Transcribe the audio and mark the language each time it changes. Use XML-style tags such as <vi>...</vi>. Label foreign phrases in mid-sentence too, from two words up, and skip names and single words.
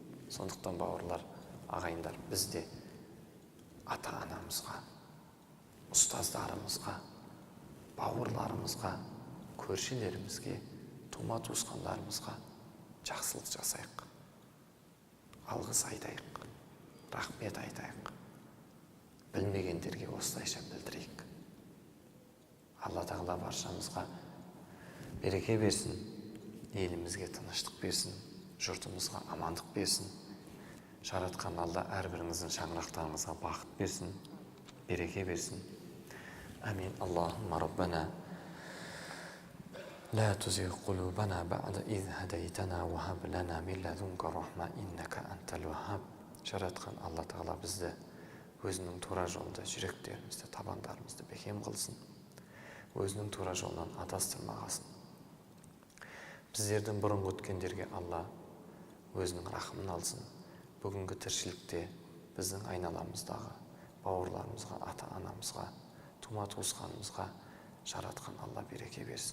<kk>Сондықтан бауырлар, ағайындар, бізде ата-анамызға, ұстаздарымызға, бауырларымызға, көршілерімізге, тума туысқандарымызға жақсылық жасайық, алғыс айтайық, рахмет айтайық, білмегендерге осылайша білдірейік. Алла тағала баршамызға береке берсін, елімізге тыныштық берсін, жұртымызға амандық берсін. Жаратқан Алла әрбіріңіздің шаңырақтарыңызға бақыт берсін, береке берсін.</kk> <ar>آمين. اللهم ربنا لا تزغ قلوبنا بعد إذ هديتنا وهب لنا من لدنك رحمة إنك أنت الوهاب.</ar> <kk>Жаратқан Алла тағала бізді өзінің тура жолында жүректерімізді, табандарымызды бекем қылсын, өзінің тура жолынан адастырмағасын. Біздердің бұрын өткендерге Алла өзінің рахымын алсын. Бүгінгі тіршілікте біздің айналамыздағы бауырларымызға, ата-анамызға, тума туысқанымызға жаратқан Алла береке берсін.</kk>